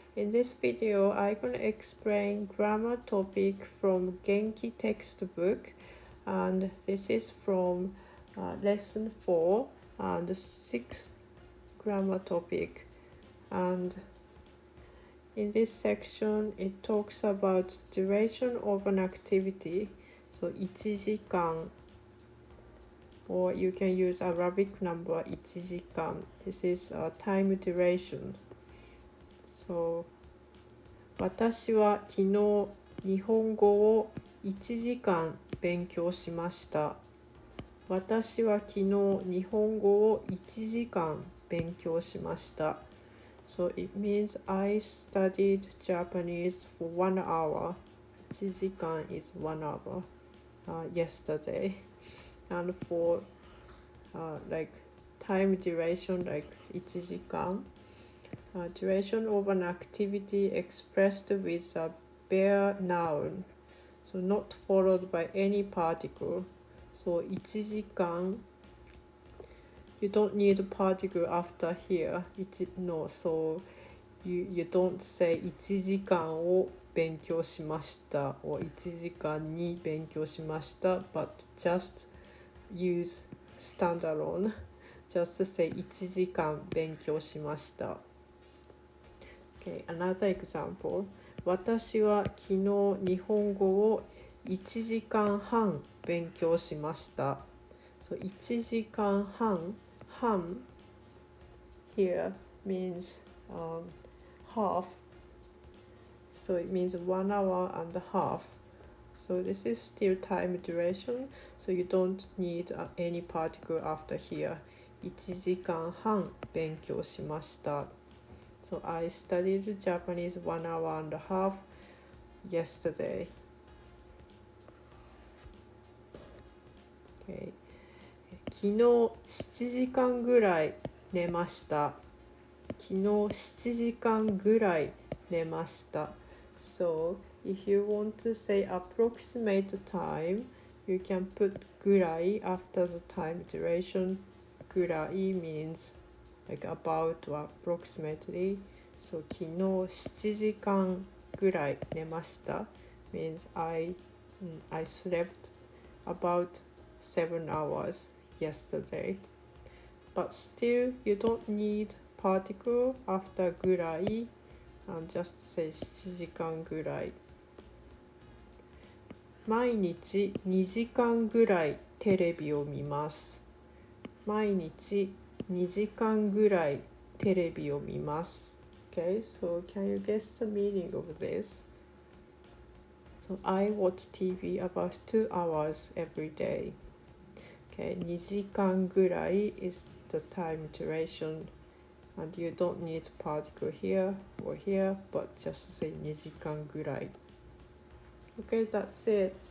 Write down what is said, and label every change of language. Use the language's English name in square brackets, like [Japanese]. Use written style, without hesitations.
[English] In this video, I'm going to explain grammar topic from Genki textbook, and this is from lesson 4 and the 6th grammar topic. And in this section, it talks about duration of an activity. So 1時間 or you can use Arabic number 1時間. This is time duration. [Japanese] So 私は昨日日本語を1時間勉強しました。私は昨日日本語を1時間勉強しました。 [English] So it means I studied Japanese for 1 hour. 1時間 is 1 hour yesterday. And for like time duration, like 1時間, duration of an activity expressed with a bare noun, so not followed by any particle. So 1時間, you don't need a particle after here. No, so you don't say [Japanese] 1時間を勉強しました [English] or [Japanese] 1時間に勉強しました [English] but just use standalone. Just say [Japanese] 1時間勉強しました。 [English] Okay, another example. [Japanese] 私は昨日日本語を1時間半勉強しました。 [English] So 1時間半 半 here means half. So it means 1 hour and a half. So this is still time duration. So you don't need any particle after here. [Japanese] 1時間半勉強しました。 [English] So I studied Japanese 1 hour and a half yesterday. Okay. [Japanese] 昨日7時間ぐらい寝ました。昨日7時間ぐらい寝ました。 [English] So if you want to say approximate time, you can put ぐらい after the time duration. ぐらい means like about or approximately. So [Japanese] 昨日7時間ぐらい寝ました [English] means I slept about 7 hours yesterday. But still, you don't need particle after ぐらい and just say 7時間ぐらい。 [Japanese] 毎日2時間ぐらいテレビを見ます。毎日2時間ぐらいテレビを見ます。 [English] Okay, so can you guess the meaning of this? So I watch TV about 2 hours every day. Okay, 2時間ぐらい is the time duration. And you don't need particle here or here, but just say 2時間ぐらい. Okay, that's it.